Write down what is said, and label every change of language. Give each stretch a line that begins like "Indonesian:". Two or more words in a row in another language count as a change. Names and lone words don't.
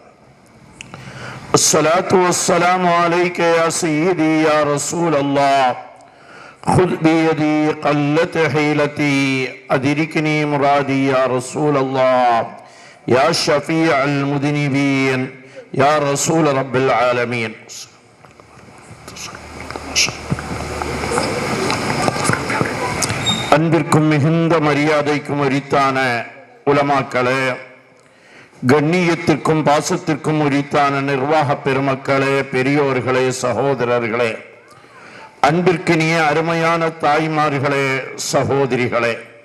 Arabic: الصلاة والسلام عليك يا سيدي يا رسول الله. خذ بيدي قلت حيلتي أدركني مرادي يا رسول الله يا شفيع المذنبين يا رسول رب العالمين.
Tamil: அன்பிற்கும் மிகுந்த மரியாதைக்கும் உரித்தான உலமாக்களே, கண்ணியத்திற்கும் பாசத்திற்கும் உரித்தான நிர்வாக பெருமக்களே, பெரியோர்களே, சகோதரர்களே, அன்பிற்கினிய அருமையான தாய்மார்களே, சகோதரிகளே,